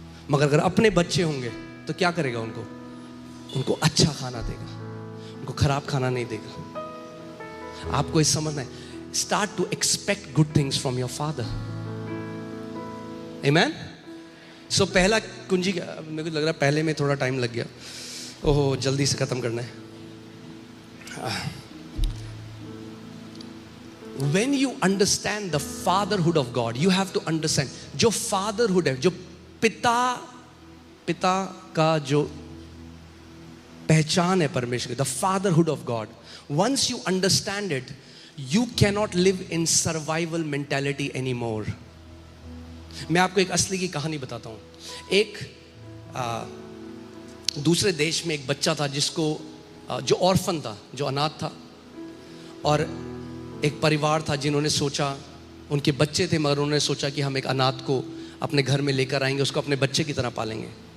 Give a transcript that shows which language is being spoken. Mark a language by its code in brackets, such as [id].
[hi] मगर अगर अपने बच्चे होंगे तो क्या करेगा? उनको अच्छा खाना देगा, उनको खराब खाना नहीं देगा। आपको ये समझना है। [en] Start to expect good things from your father. [hi] आमीन। सो पहला कुंजी, मेरे को लग रहा है पहले में थोड़ा टाइम लग गया। ओहो, जल्दी से खत्म करना है। [en] When you understand the fatherhood of God, you have to understand [hi] जो fatherhood है, जो पिता का जो पहचान है परमेश्वर, [en] the fatherhood of God. Once you understand it, you cannot live in survival mentality anymore. [hi] मैं आपको एक असली की कहानी बताता हूँ। एक दूसरे देश में एक बच्चा था जिसको जो ऑर्फन था, जो अनाथ था, और एक परिवार था जिन्होंने सोचा, उनके बच्चे थे मगर उन्होंने सोचा कि हम एक अनाथ को अपने घर में लेकर आएंगे, उसको अपने बच्चे की तरह पालेंगे।